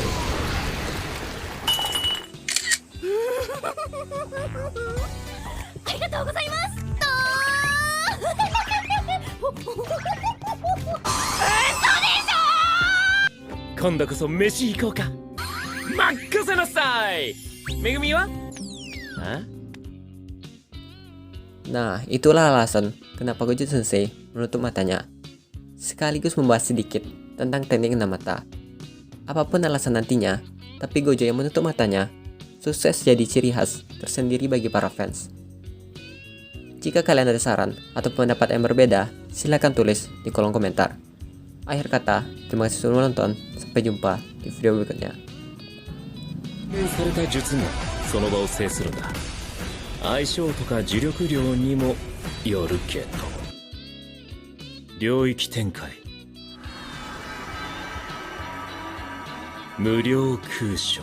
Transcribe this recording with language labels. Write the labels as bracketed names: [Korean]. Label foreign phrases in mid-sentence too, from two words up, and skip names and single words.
[Japanese] ありがとうございます。今度こそ飯行こうか。任せなさい。めぐみは？ [Indonesian] Nah, itulah alasan kenapa Gojo Sensei menutup matanya. Sekaligus membahas sedikit tentang teknik 6 mata. Apapun alasan nantinya, tapi Gojo yang menutup matanya sukses jadi ciri khas tersendiri bagi para fans. Jika kalian ada saran atau pendapat yang berbeda, silahkan tulis di kolom komentar. Akhir kata, terima kasih sudah menonton. Sampai jumpa di video berikutnya. [Japanese] された術がその場を制するんだ。相性とか呪力量にもよるけど。領域展開。無料空所。